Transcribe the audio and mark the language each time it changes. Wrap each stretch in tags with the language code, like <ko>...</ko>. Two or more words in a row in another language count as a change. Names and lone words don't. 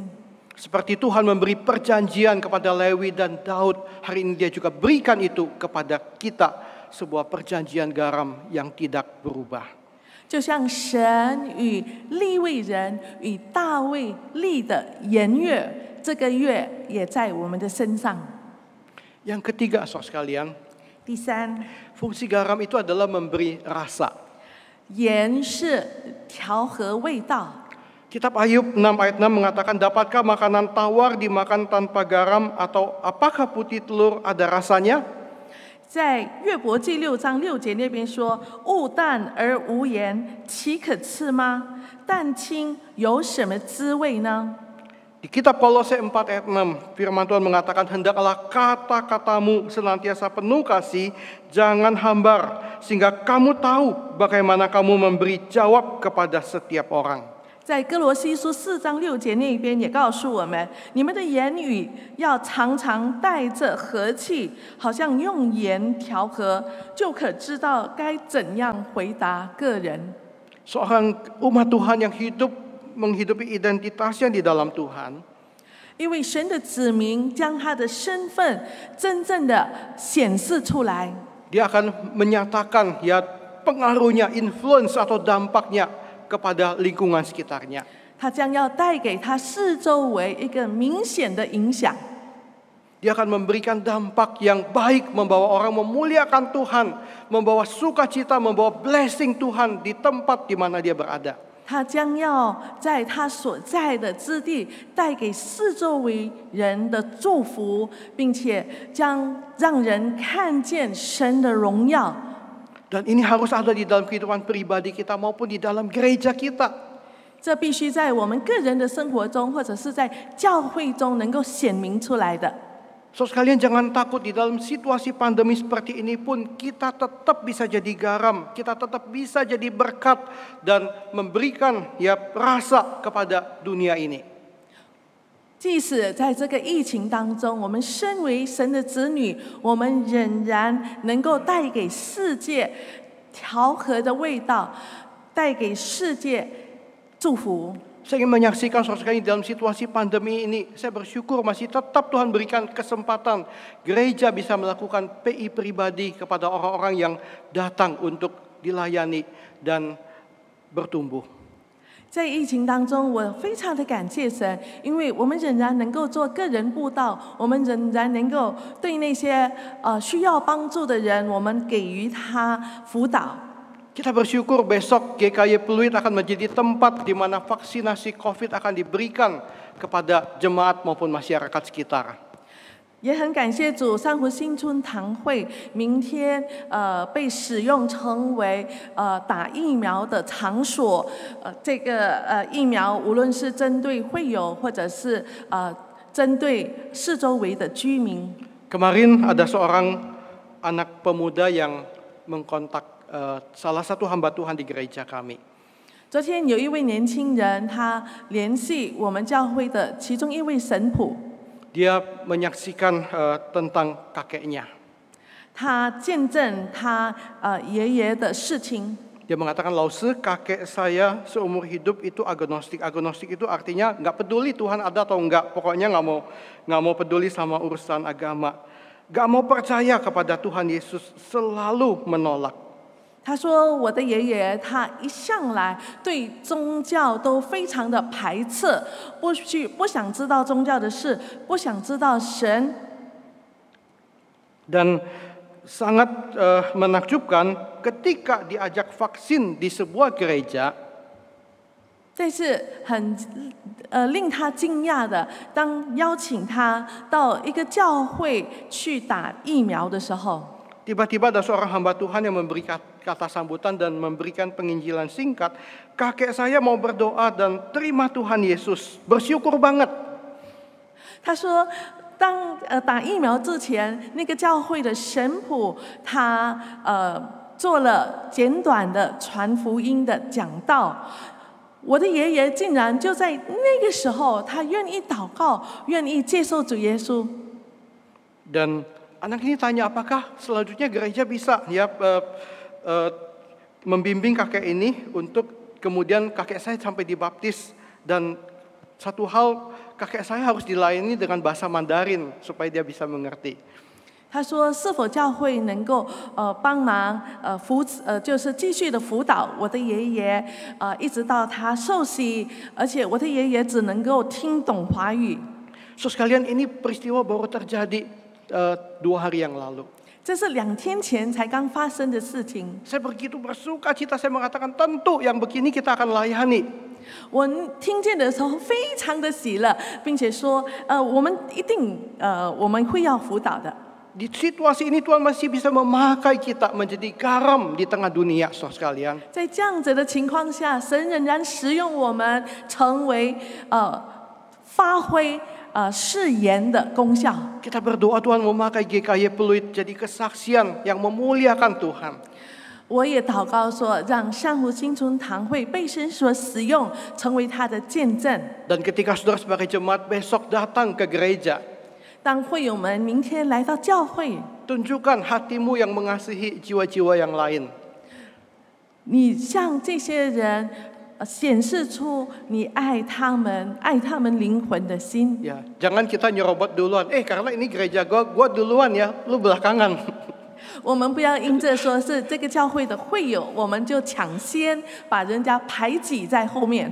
<id>Seperti Tuhan memberi perjanjian kepada Lewi dan Daud, hari ini Dia juga berikan itu kepada kita, sebuah perjanjian garam yang tidak berubah.</id> <zh>就像神与利未人与大卫立的言约。这个月也在我们的身上。</zh> <id>Yang ketiga, saudara sekalian,</id> <zh>第三，</zh> <id>fungsi garam itu adalah memberi rasa.</id> <zh>盐是调和味道。</zh> <id>Kitab Ayub 6 ayat 6 mengatakan, dapatkah makanan tawar dimakan tanpa garam atau apakah putih telur ada rasanya?</id> <zh>在约伯记6章6节那边说：“物淡而无盐，岂可吃吗？蛋清有什么滋味呢？”</zh> <id>Di kitab Kolose 4 ayat 6, firman Tuhan mengatakan, hendaklah kata-katamu senantiasa penuh kasih, jangan hambar, sehingga kamu tahu bagaimana kamu memberi jawab kepada setiap orang.</id> <zh>在哥罗西书4章6节那边也告诉我们，你们的言语要常常带着和气，好像用盐调和，就可知道该怎样回答个人。</zh> <id>Seorang umat Tuhan yang menghidupi identitasnya di dalam Tuhan.</id> <zh>因为神的子民将他的身份真正的显示出来，</zh> <id>Dia akan menyatakan ya pengaruhnya, influence atau dampaknya kepada lingkungan sekitarnya.</id> <zh>他将要带给他四周围一个明显的影响。</zh> <id>Dia akan memberikan dampak yang baik, membawa orang memuliakan Tuhan, membawa sukacita, membawa blessing Tuhan di tempat di mana dia berada.</id> <zh>他将要在他所在的之地带给四周围人的祝福，并且将让人看见神的荣耀。</zh> <id>Dan ini harus ada di dalam kehidupan pribadi kita maupun di dalam gereja kita.</id> <zh>这必须在我们个人的生活中，或者是在教会中能够显明出来的。</zh> <id>So sekalian jangan takut di dalam situasi pandemi seperti ini pun kita tetap bisa jadi garam, kita tetap bisa jadi berkat dan memberikan rasa kepada dunia ini.</id> <zh>即使在这个疫情当中，我们身为神的子女，我们仍然能够带给世界调和的味道，带给世界祝福。</zh> <id>Saya ingin menyaksikan saudara sekalian dalam situasi pandemi ini, saya bersyukur masih tetap Tuhan berikan kesempatan gereja bisa melakukan PI pribadi kepada orang-orang yang datang untuk dilayani dan bertumbuh.</id> <zh>在疫情当中，我非常的感谢神，因为我们仍然能够做个人布道，我们仍然能够对那些需要帮助的人，我们给予他辅导。</zh> <id>Kita bersyukur besok GKY Pluit akan menjadi tempat di mana vaksinasi COVID akan diberikan kepada jemaat maupun masyarakat sekitar.</id> <zh>也很感谢主，三湖新村堂会明天被使用成为打疫苗的场所。这个疫苗无论是针对会友，或者是针对四周围的居民。</zh> <id>Kemarin ada seorang anak pemuda yang mengkontak salah satu hamba Tuhan di gereja kami.</id> <zh>昨天有一位年轻人，他联系我们教会的其中一位神父。</zh> <id>Dia menyaksikan tentang kakeknya.</id> <zh>他见证他爷爷的事情。</zh> <id>Dia mengatakan, Lause, kakek saya seumur hidup itu agnostik. Agnostik itu artinya nggak peduli Tuhan ada atau enggak. Pokoknya nggak mau peduli sama urusan agama. Nggak mau percaya kepada Tuhan Yesus, selalu menolak.</id> <zh>他说：“我的爷爷他一向来对宗教都非常的排斥，不想知道宗教的事，不想知道神。”</zh> <id>Dan sangat menakjubkan ketika diajak vaksin di sebuah gereja.</id> <zh>这是很令他惊讶的，当邀请他到一个教会去打疫苗的时候。</zh> <id>Tiba-tiba ada seorang hamba Tuhan yang memberi kata sambutan dan memberikan penginjilan singkat. Kakek saya mau berdoa dan terima Tuhan Yesus. Bersyukur banget.</id> <zh>他说，当打疫苗之前，那个教会的神父他做了简短的传福音的讲道。我的爷爷竟然就在那个时候，他愿意祷告，愿意接受主耶稣。</zh> <id>Dan anak ini tanya, apakah selanjutnya gereja bisa membimbing kakek ini untuk kemudian kakek saya sampai dibaptis, dan satu hal kakek saya harus dilayani dengan bahasa Mandarin supaya dia bisa mengerti.</id> <zh>他说：“是否教会能够帮忙就是继续的辅导我的爷爷一直到他受洗，而且我的爷爷只能够听懂华语。”</zh> <id>So sekalian, ini peristiwa baru terjadi 2 hari yang lalu.</id> <zh>这是2天前才刚发生的事情。</zh> <id>Saya begitu bersuka cita, saya mengatakan tentu yang begini kita akan layani.</id> <zh>我听见的时候非常的喜乐，并且说，我们一定我们会要辅导的。</zh> <id>Di situasi ini Tuhan masih bisa memakai kita menjadi garam di tengah dunia, saudara sekalian.</id> <zh>在这样子的情况下，神仍然使用我们，成为发挥誓言的功效。</zh> <id>Kita berdoa Tuhan memakai GKY Pluit jadi kesaksian yang memuliakan Tuhan.</id> <zh>我也祷告说，让上湖新村堂会被神所使用，成为他的见证。</zh> <id>Dan ketika saudara sebagai jemaat besok datang ke gereja,</id> <zh>当会友们明天来到教会，</zh> <id>tunjukkan hatimu yang mengasihi jiwa-jiwa yang lain.</id> <zh>你向这些人显示出你爱他们灵魂的心。</zh> <id>Ya, jangan kita nyerobot duluan. Karena ini gereja gua duluan ya, lu belakangan.</id> <zh>我们不要因着说是这个教会的会友，我们就抢先把人家排挤在后面。</zh>